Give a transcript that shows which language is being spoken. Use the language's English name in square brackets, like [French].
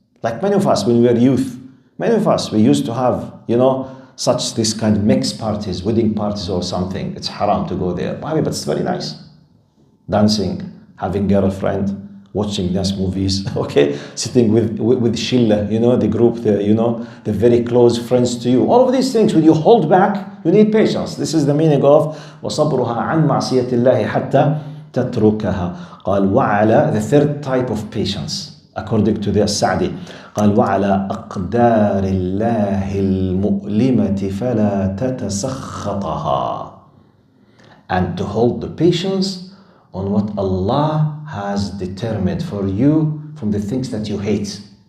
[English] Like many of us when we were youth, many of us, we used to have, you know, this kind of mixed parties, wedding parties or something. It's haram to go there, but it's very nice. Dancing, having girlfriend, watching nice movies, okay, sitting with shilla, you know, the group, the very close friends to you. All of these things, when you hold back, you need patience. This is the meaning of [Arabic] وَصَبْرُهَا عَنْ مَعْصِيَةِ اللَّهِ حَتَّى تَتْرُكَهَا. قال وعلى, [English] the third type of patience, according to the Sa'di, [Arabic] قال وعلى أقدار الله المؤلمة فلا تتسخطها. [English] And to hold the patience on what Allah has determined for you from the things that you hate.